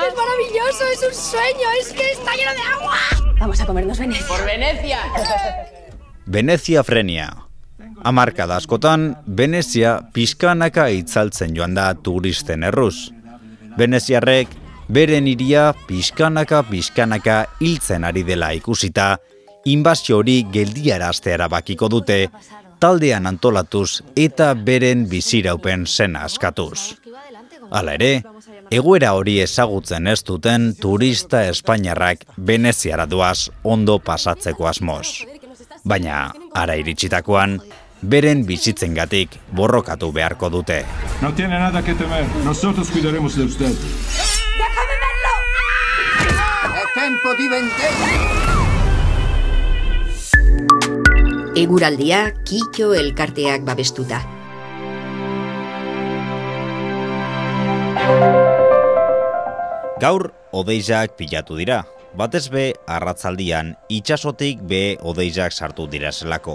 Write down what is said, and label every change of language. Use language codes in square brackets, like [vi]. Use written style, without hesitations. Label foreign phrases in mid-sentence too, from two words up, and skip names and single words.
[es] Es maravilloso, es un sueño, es que está lleno de agua. Vamos a comernos Venecia. ¡Por Venecia! Venezia frenia. [eu] Hamarkada askotan, Venezia pixkanaka itzaltzen joan da turisten erruz. Veneziarrek beren hiria pixkanaka hiltzen ari dela ikusita, inbasio hori geldiaraztea erabakiko dute, taldean antolatuz eta beren biziraupen zena askatuz. Hala ere, egoera hori ezagutzen ez duten turista espainiarrak Veneziara doaz ondo pasatzeko asmoz. Baina, ara iritsitakoan, beren bizitzengatik borrokatu beharko dute. [es] No tiene nada que temer, nosotros cuidaremos de usted. ¡Déjame verlo! ¡Es tiempo de vender! [eu] Eguraldia Kito elkarteak babestuta. Gaur odeizak pilatu dira, batez be arratzaldian itsasotik be odeizak sartu dira zelako.